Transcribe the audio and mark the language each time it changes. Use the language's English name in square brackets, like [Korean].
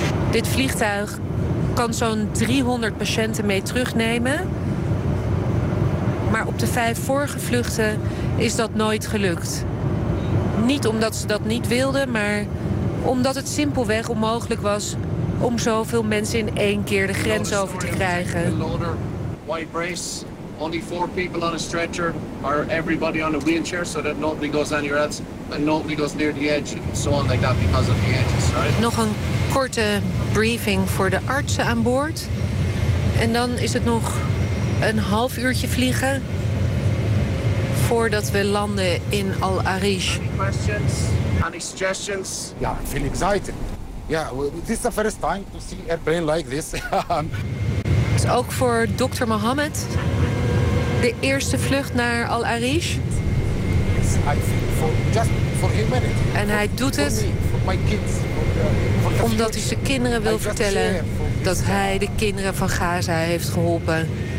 [Dutch] Dit vliegtuig kan zo'n 300 patiënten mee terugnemen. Maar op de 5 vorige vluchten is dat nooit gelukt. Niet omdat ze dat niet wilden, maar omdat het simpelweg onmogelijk was om zoveel mensen in 1 keer de grens over te krijgen. [English] White brace, only 4 people on a stretcher, or everybody on a wheelchair so that nobody goes anywhere else and nobody goes near the edge and so on like that because of the edges, right? [Dutch] Nog een korte briefing voor de artsen aan boord. En dan is het nog een half uurtje vliegen voordat we landen in Al-Arish. [English] Any questions? Any suggestions? Yeah, I feel excited. Yeah, this is the first time to see airplane like this. [Dutch] Ook voor dokter Mohammed, de eerste vlucht naar Al-Arish. En hij doet het omdat hij zijn kinderen wil vertellen dat hij de kinderen van Gaza heeft geholpen.